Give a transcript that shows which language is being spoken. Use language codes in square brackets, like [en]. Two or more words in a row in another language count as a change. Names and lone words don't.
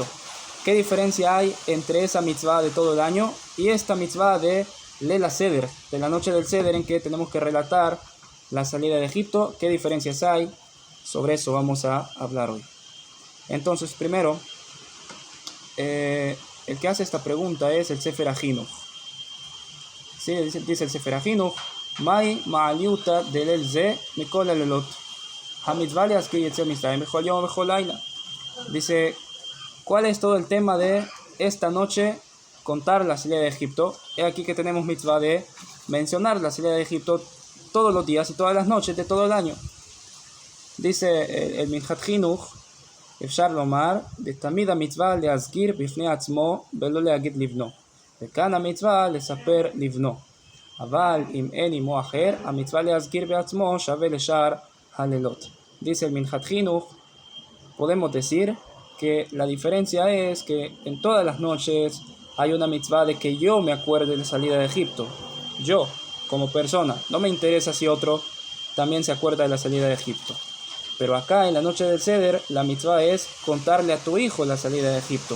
[es] ¿Qué diferencia hay entre esa mitzvah de todo el año y esta mitzvah de [he] ליל סדר, [es] de la noche del Seder, en que tenemos que relatar la salida de Egipto? ¿Qué diferencias hay? Sobre eso vamos a hablar hoy. Entonces, primero, el que hace esta pregunta es el Sefer HaChinuch. Sí, dice el Sefer HaChinuch, [he] מאי מעליותא דליל זה מכל הלילות. המצווה להזכיר יציאת מצרים בכל יום בכל לילה. [es] Dice, ¿cuál es todo el tema de esta noche contar la salida de Egipto? Es aquí que tenemos mitzvah de mencionar la salida de Egipto todos los días y todas las noches de todo el año. Dice el Minhat Chinuch, [he] אפשר לומר, ותמיד המצווה להזכיר בפני עצמו ולא להגיד לבנו. וכאן המצווה לספר לבנו. אבל אם אין עמו אחר, המצווה להזכיר בעצמו שווה לשאר הלילות. [es] Dice el Minhat Chinuch, podemos decir que la diferencia es que en todas las noches hay una mitzvah de que yo me acuerde de la salida de Egipto. Yo, como persona, no me interesa si otro también se acuerda de la salida de Egipto. Pero acá en la noche del Seder, la mitzvah es contarle a tu hijo la salida de Egipto.